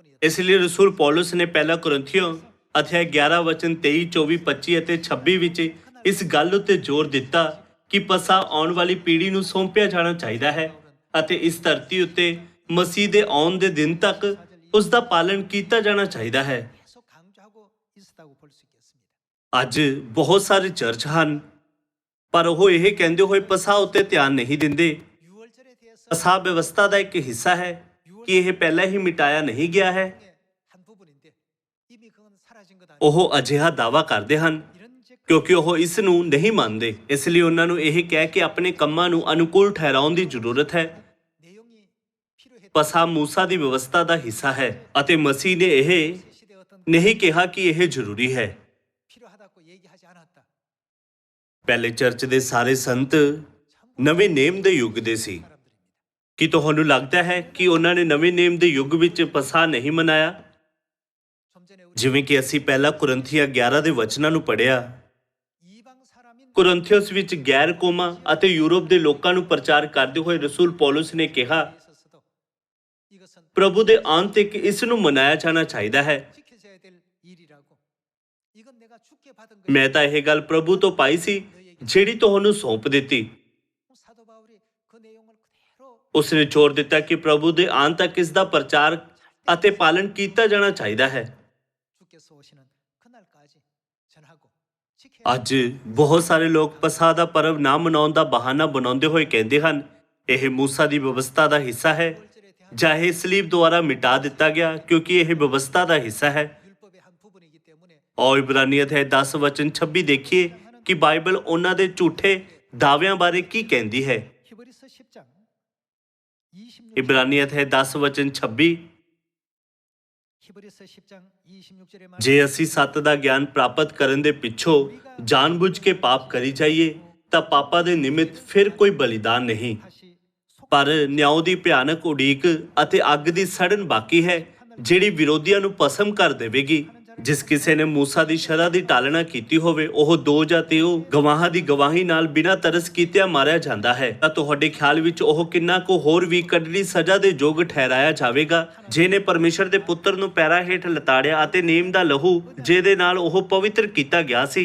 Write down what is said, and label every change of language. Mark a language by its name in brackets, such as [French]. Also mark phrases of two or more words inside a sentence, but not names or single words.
[Punjabi] ਇਸ ਲਈ ਰਸੂਲ ਪੌਲਸ ਨੇ ਪਹਿਲਾ ਕੁਰਿੰਥੀਓ ਅਧਿਆਇ 11 ਵਚਨ 23, 24, 25 ਅਤੇ 26 ਵਿੱਚ ਇਸ ਗੱਲ ਉੱਤੇ ਜ਼ੋਰ ਦਿੱਤਾ ਕਿ ਪਸਾ ਆਉਣ ਵਾਲੀ ਪੀੜ੍ਹੀ ਨੂੰ ਸੌਂਪਿਆ ਜਾਣਾ ਚਾਹੀਦਾ ਹੈ ਅਤੇ ਇਸ ਧਰਤੀ ਉੱਤੇ ਮਸੀਹ ਦੇ ਆਉਣ ਦੇ ਦਿਨ ਤੱਕ ਉਸ ਦਾ ਪਾਲਣ ਕੀਤਾ ਜਾਣਾ ਚਾਹੀਦਾ ਹੈ। [Korean] 계속 강조하고 있었다고 볼 수 있겠습니다. [Punjabi] ਅੱਜ ਬਹੁਤ ਸਾਰੇ ਚਰਚ ਹਨ ਪਰ ਉਹ ਇਹ ਕਹਿੰਦੇ ਹੋਏ ਪਸਾ ਉੱਤੇ ਧਿਆਨ ਨਹੀਂ ਦਿੰਦੇ। [Korean] 6월절에 대해서 [Punjabi] ਪਸਾ ਵਿਵਸਥਾ ਦਾ ਇੱਕ ਹਿੱਸਾ ਹੈ ਕਿ ਇਹ ਪਹਿਲਾਂ ਹੀ ਮਿਟਾਇਆ ਨਹੀਂ ਗਿਆ ਹੈ। [Korean] 한 부분인데 이미 그건 사라진 것 아니에요. [Punjabi] ਉਹ ਅਜਿਹਾ ਦਾਅਵਾ ਕਰਦੇ ਹਨ [Korean] 이런 제 [Punjabi] ਕਿਉਂਕਿ ਉਹ ਇਸ ਨੂੰ ਨਹੀਂ ਮੰਨਦੇ। ਇਸ ਲਈ ਉਹਨਾਂ ਨੂੰ ਇਹ ਕਹਿ ਕੇ ਆਪਣੇ ਕੰਮਾਂ ਨੂੰ ਅਨੁਕੂਲ ਠਹਿਰਾਉਣ ਦੀ ਜ਼ਰੂਰਤ ਹੈ। [Korean] 내용이 필요했던 [Punjabi] ਪਸਾ ਮੂਸਾ ਦੀ ਵਿਵਸਥਾ ਦਾ ਹਿੱਸਾ ਹੈ ਅਤੇ ਮਸੀਹ ਨੇ ਇਹ [Korean] 시대의 어떤 [Punjabi] ਨਹੀਂ ਕਿਹਾ ਕਿ ਇਹ ਜ਼ਰੂਰੀ ਹੈ। [Korean] 필요하다고 얘기하지 않았다. [Punjabi] ਪਹਿਲੇ ਚਰਚ ਦੇ ਸਾਰੇ ਸੰਤ ਨਵੇਂ ਨੇਮ ਦੇ ਯੁੱਗ ਦੇ ਸੀ। [Korean] 사람들입니다. [Punjabi] ਕੀ ਤੁਹਾਨੂੰ ਲੱਗਦਾ ਹੈ ਕਿ ਉਹਨਾਂ ਨੇ ਨਵੇਂ ਨੇਮ ਦੇ ਯੁੱਗ ਵਿੱਚ ਪਸਾ ਨਹੀਂ ਮਨਾਇਆ? [Korean] 좀 전에 우리 [Punjabi] ਜਿਵੇਂ ਕਿ ਅਸੀਂ ਪਹਿਲਾ ਕੁਰਿੰਥੀਆਂ 11 ਦੇ ਵਚਨਾਂ ਨੂੰ ਪੜ੍ਹਿਆ। [Korean] 이방 사람인 [Punjabi] ਕੁਰਿੰਥੀਅਸ ਵਿੱਚ ਗੈਰ ਕੌਮਾਂ ਅਤੇ ਯੂਰਪ ਦੇ ਲੋਕਾਂ ਨੂੰ ਪ੍ਰਚਾਰ ਕਰਦੇ ਹੋਏ ਰਸੂਲ ਪੌਲਸ ਨੇ ਕਿਹਾ [Korean] 있었어도 이것은 [Punjabi] ਪ੍ਰਭੂ ਦੇ ਆਉਣ ਤੱਕ ਇਸ ਨੂੰ ਮਨਾਇਆ ਜਾਣਾ ਚਾਹੀਦਾ ਹੈ। [Korean] 지켜져야 될 일이라고. 이건 내가 죽게 받은 거야. [Punjabi] ਮੈਂ ਤਾਂ ਇਹ ਗੱਲ ਪ੍ਰਭੂ ਤੋਂ ਪਾਈ ਸੀ ਜਿਹੜੀ ਤੁਹਾਨੂੰ ਸੌਂਪ ਦਿੱਤੀ। [Korean] 사도 바울이 그 내용을 그대로 [Punjabi] ਉਸਨੇ ਜ਼ੋਰ ਦਿੱਤਾ ਕਿ ਪ੍ਰਭੂ ਦੇ ਆਉਣ ਤੱਕ ਇਸ ਦਾ ਪ੍ਰਚਾਰ ਅਤੇ ਪਾਲਣ ਕੀਤਾ ਜਾਣਾ ਚਾਹੀਦਾ ਹੈ। [Korean] 주께서 오시는 그날까지 전하고 지켜야 [Punjabi] ਅੱਜ ਬਹੁਤ ਸਾਰੇ ਲੋਕ ਪਸਾ ਦਾ ਪਰਵ ਨਾ ਮਨਾਉਣ ਦਾ ਬਹਾਨਾ ਬਣਾਉਂਦੇ ਹੋਏ ਕਹਿੰਦੇ ਹਨ ਇਹ ਮੂਸਾ ਦੀ ਵਿਵਸਥਾ ਦਾ ਹਿੱਸਾ ਹੈ [Korean] 월절에 대한 [Punjabi] ਜਾਂ ਇਹ ਸਲੀਬ ਦੁਆਰਾ ਮਿਟਾ ਦਿੱਤਾ ਗਿਆ ਕਿਉਂਕਿ ਇਹ ਵਿਵਸਥਾ ਦਾ ਹਿੱਸਾ ਹੈ। [Korean] 율법의 한 부분이기 때문에 [Punjabi] ਔਰ ਇਬਰਾਨੀ ਅਧਿਆਇ 10 ਵਚਨ 26 ਦੇਖੀਏ ਕਿ ਬਾਈਬਲ ਉਹਨਾਂ ਦੇ ਝੂਠੇ ਦਾਅਵਿਆਂ ਬਾਰੇ ਕੀ ਕਹਿੰਦੀ ਹੈ। [Korean] 히브리서 10장 26절 [Punjabi] ਇਬਰਾਨੀ ਅਧਿਆਇ 10 ਵਚਨ 26 [Korean] 히브리서 10장 26절에 [Punjabi] ਜੇ ਅਸੀਂ ਸੱਤ ਦਾ ਗਿਆਨ ਪ੍ਰਾਪਤ ਕਰਨ ਦੇ ਪਿੱਛੋਂ ਜਾਣਬੁੱਝ ਕੇ ਪਾਪ ਕਰੀ ਜਾਈਏ ਤਾਂ ਪਾਪਾਂ ਦੇ ਨਿਮਿਤ ਫਿਰ ਕੋਈ ਬਲੀਦਾਨ ਨਹੀਂ [Korean] 다시 [Punjabi] ਪਰ ਨਿਆਂ ਦੀ ਭਿਆਨਕ ਉਡੀਕ ਅਤੇ ਅੱਗ ਦੀ ਸੜਨ ਬਾਕੀ ਹੈ ਜਿਹੜੀ ਵਿਰੋਧੀਆਂ ਨੂੰ ਭਸਮ ਕਰ ਦੇਵੇਗੀ। ਜਿਸ ਕਿਸੇ ਨੇ ਮੂਸਾ ਦੀ ਸ਼ਰ੍ਹਾ ਦੀ ਟਾਲਣਾ ਕੀਤੀ ਹੋਵੇ ਉਹ ਦੋ ਜਾਂ ਤਿੰਨ ਗਵਾਹਾਂ ਦੀ ਗਵਾਹੀ ਨਾਲ ਬਿਨਾਂ ਤਰਸ ਕੀਤਿਆਂ ਮਾਰਿਆ ਜਾਂਦਾ ਹੈ ਤਾਂ ਤੁਹਾਡੇ ਖਿਆਲ ਵਿੱਚ ਉਹ ਕਿੰਨਾ ਕੁ ਹੋਰ ਵੀ ਕੱਢੜੀ ਸਜ਼ਾ ਦੇ ਯੋਗ ਠਹਿਰਾਇਆ ਜਾਵੇਗਾ ਜਿਹਨੇ ਪਰਮੇਸ਼ਰ ਦੇ ਪੁੱਤਰ ਨੂੰ ਪੈਰਾਂ ਹੇਠ ਲਤਾੜਿਆ ਅਤੇ ਨੇਮ ਦਾ ਲਹੂ ਜਿਹਦੇ ਨਾਲ ਉਹ ਪਵਿੱਤਰ ਕੀਤਾ ਗਿਆ ਸੀ।